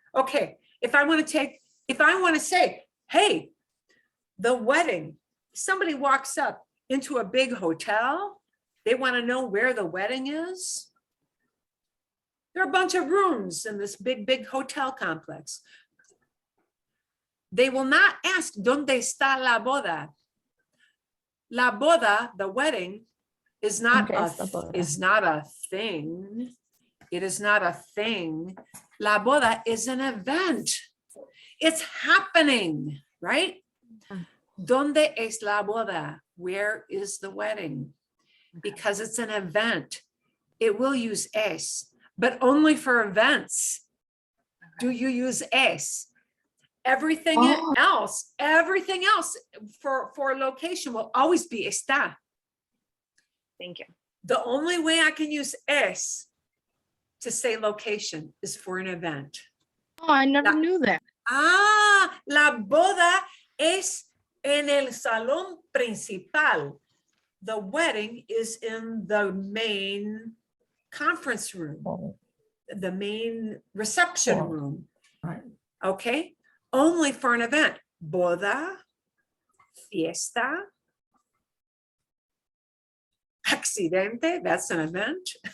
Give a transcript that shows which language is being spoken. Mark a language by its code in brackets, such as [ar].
[en] Okay, if I want to say, hey, the wedding, somebody walks up into a big hotel, they want to know where the wedding is. There are a bunch of rooms in this big hotel complex. They will not ask, [es] ¿Dónde está la boda? [en] La boda, the wedding, is not a thing. It is not a thing. La boda is an event. It's happening, right? [es] ¿Dónde es la boda? [en] Where is the wedding? Because it's an event. It will use es, but only for events. Do you use es? Everything else for location will always be está. Thank you. The only way I can use es to say location is for an event. Oh, I never knew that. [es] La boda es en el salón principal. [en] The wedding is in the main conference room, the main reception room. Right. Okay, only for an event. Boda, fiesta, accidente, that's an event.